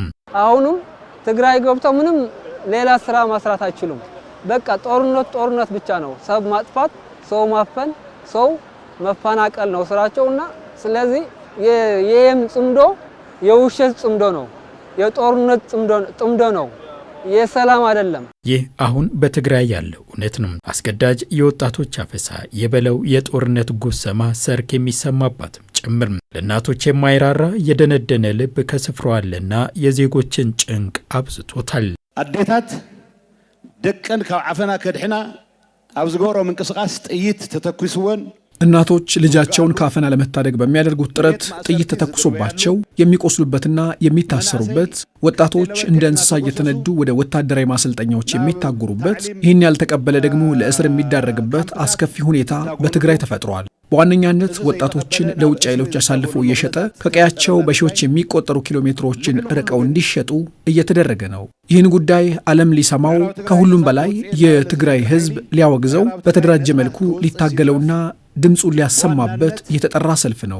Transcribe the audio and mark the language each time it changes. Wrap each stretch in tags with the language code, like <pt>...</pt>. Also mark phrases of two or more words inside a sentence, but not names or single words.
<am>አሁንም ትግራይ ገብተው ምንም ሌላ ስራ መስራት አይችሉም። በቃ ጦርነት ብቻ ነው። ሰብ ማጥፋት፣ ሰው ማፈን፣ ሰው መፈናቀል ነው ስራቸውና ስለዚህ የየም ጽምዶ የውሸት ጽምዶ ነው፣ የጦርነት ጽምዶ ነው፣ የሰላም አይደለም። ይህ አሁን በትግራይ ያለው እውነት ነው። አስገዳጅ የወጣቶች አፈሳ የበለው የጦርነት ጉሰማ ሰርክ የሚሰማባትም ጭምር ለእናቶች የማይራራ የደነደነ ልብ ከስፍራው አለና የዜጎችን ጭንቅ አብዝቶታል።</am> <ti>አዴታት ደቀን ካብ ዓፈና ከድሕና ኣብ ዝገብሮም እንቅስቃሴ ጥይት ተተኩስወን</ti> <am>እናቶች ልጃቸውን ካፈና ለመታደግ በሚያደርጉት ጥረት ጥይት ተተኩሶባቸው የሚቆስሉበትና የሚታሰሩበት፣ ወጣቶች እንደ እንስሳ እየተነዱ ወደ ወታደራዊ ማሰልጠኛዎች የሚታጎሩበት፣ ይህን ያልተቀበለ ደግሞ ለእስር የሚዳረግበት አስከፊ ሁኔታ በትግራይ ተፈጥሯል። በዋነኛነት ወጣቶችን ለውጭ ኃይሎች አሳልፎ እየሸጠ ከቀያቸው በሺዎች የሚቆጠሩ ኪሎ ሜትሮችን ርቀው እንዲሸጡ እየተደረገ ነው። ይህን ጉዳይ ዓለም ሊሰማው ከሁሉም በላይ የትግራይ ሕዝብ ሊያወግዘው በተደራጀ መልኩ ሊታገለውና ድምጹን ሊያሰማበት የተጠራ ሰልፍ ነው።</am>